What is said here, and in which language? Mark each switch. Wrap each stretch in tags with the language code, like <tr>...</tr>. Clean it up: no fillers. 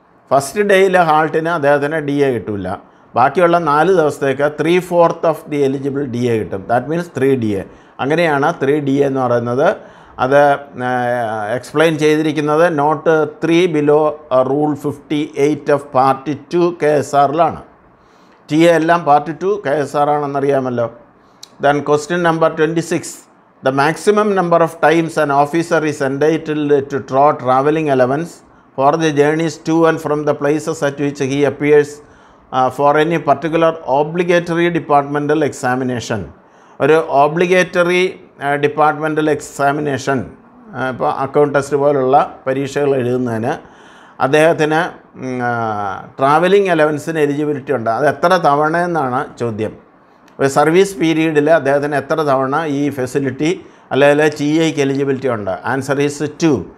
<ml>First ഡേയിലെ ഹാൾട്ടിന് അദ്ദേഹത്തിന് DA കിട്ടില്ല. ബാക്കിയുള്ള 4 ദിവസത്തേക്ക് 3/4 ഓഫ് ദി എലിജിബിൾ DA കിട്ടും.</ml> <en>That means 3 DA.</en> <ml>അങ്ങനെയാണ് 3 DA എന്ന് പറയുന്നത്. അത് എക്സ്പ്ലെയിൻ ചെയ്തിരിക്കുന്നത് not 3 below rule 58 of part 2 KSRലാണ്. TA എല്ലാം part 2 KSR ആണെന്നറിയാമല്ലോ.</ml> <en>Then question number 26. The maximum number of times an officer is entitled to draw travelling allowance for the journeys to and from the places at which he appears for any particular obligatory departmental examination.</en> <ml>ഒരു</ml> <en>obligatory departmental examination,</en> <ml>ഇപ്പോൾ account test പോലുള്ള പരീക്ഷകൾ എഴുതുന്നതിന് അദ്ദേഹത്തിന് travelling അലവൻസിന് eligibility ഉണ്ട്. അത് എത്ര തവണ എന്നാണ് ചോദ്യം. ഒരു സർവീസ് പീരീഡിൽ അദ്ദേഹത്തിന് എത്ര തവണ ഈ ഫെസിലിറ്റി അല്ലെങ്കിൽ TAക്ക് എലിജിബിലിറ്റി ഉണ്ട്?</ml> <en>Answer is 2.</en>